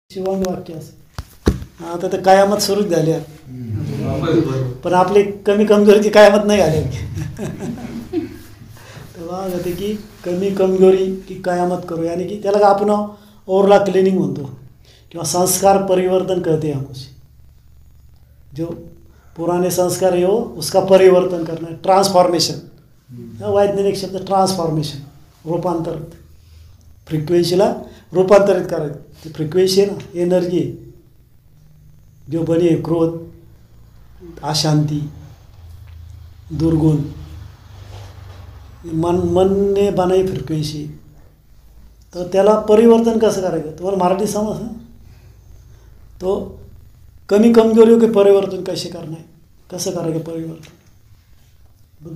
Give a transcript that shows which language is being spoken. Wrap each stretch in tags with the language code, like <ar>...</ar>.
<mr>शिवांग वाक्य असं आता तर कायामत सुरूच झाली आहे, पण आपली कमी कमजोरीची कायामत नाही झाली. तेव्हा होते की</mr> <hi>कमी कमजोरी की कायामत करो, यानी कि</hi> <mr>त्याला आपण ओरला क्लिनिंग म्हणतो किंवा संस्कार परिवर्तन</mr> <hi>कहते हैं हमसे. जो पुराने संस्कार है वो उसका परिवर्तन करना है, ट्रान्सफॉर्मेशन.</hi> <mr>वैज्ञानिक शब्द ट्रान्सफॉर्मेशन, रूपांतर. फ्रिक्वेन्सीला रूपांतरित करायचं. ती फ्रिक्वेन्सी आहे ना, एनर्जी आहे,</mr> <hi>जो बनी है क्रोध, अशांती, दुर्गुण, मन ने बनाई फ्रिक्वेन्सी.</hi> <mr>तर त्याला परिवर्तन कसं करायचं, तुम्हाला मराठी समज ना.</mr> <hi>तो कमी कमजोरियों के परिवर्तन कैसे करना है,</hi> <mr>कसं करायचं परिवर्तन.</mr>